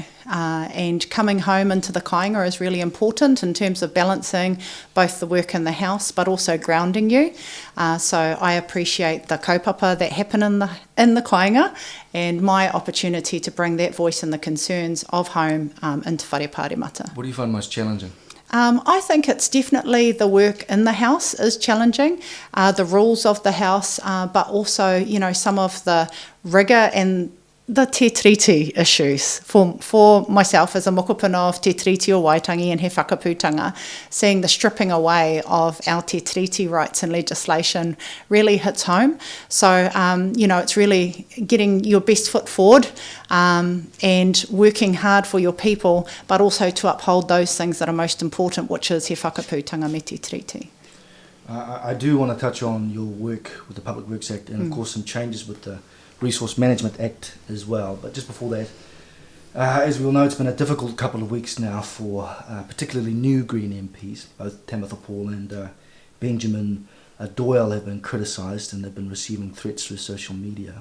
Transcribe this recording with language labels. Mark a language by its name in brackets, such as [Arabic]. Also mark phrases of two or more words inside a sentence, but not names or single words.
[English] And coming home into the kāinga is really important in terms of balancing both the work in the house but also grounding you. So I appreciate the kaupapa that happen in the kāinga and my opportunity to bring that voice and the concerns of home into [Māori] whare pāremata. [English] What do you find most challenging? I think it's definitely the work in the house is challenging, the rules of the house, but also, you know, some of the rigour and the [Māori] te triti [English] issues. For myself as a mokopuna of te triti o Waitangi and he whakapūtanga, seeing the stripping away of our te triti rights and legislation really hits home. So, you know, it's really getting your best foot forward and working hard for your people, but also to uphold those things that are most important, which is [Māori] he whakapūtanga me te triti. [English] I do want to touch on your work with the Public Works Act and, of course, some changes with the Resource Management Act as well. But just before that, as we all know, it's been a difficult couple of weeks now for particularly new Green MPs. Both Tamitha Paul and Benjamin Doyle have been criticised and they've been receiving threats through social media.